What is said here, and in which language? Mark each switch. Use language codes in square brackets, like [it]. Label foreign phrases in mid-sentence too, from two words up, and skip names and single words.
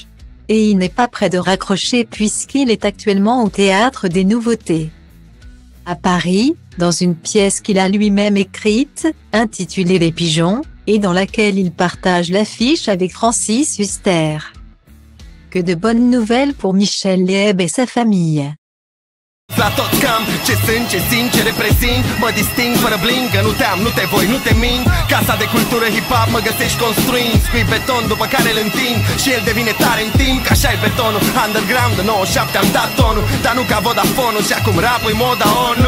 [fr] Et il n'est pas prêt de raccrocher puisqu'il est actuellement au Théâtre des Nouveautés, à Paris, dans une pièce qu'il a lui-même écrite, intitulée Les Pigeons, et dans laquelle il partage l'affiche avec Francis Huster. Que de bonnes nouvelles pour Michel Leeb et sa famille. [ro] La tot cam, ce sunt, ce simt, ce reprezint. Mă disting fără bling, că nu te-am, nu te voi, nu te mint. Casa de cultură hip-hop mă găsești construind. Scui beton după care îl întind și el devine tare în timp. Că așa e betonul, underground de 97 am dat tonul. Dar nu ca Vodafone-ul și acum rap-ul moda ONU.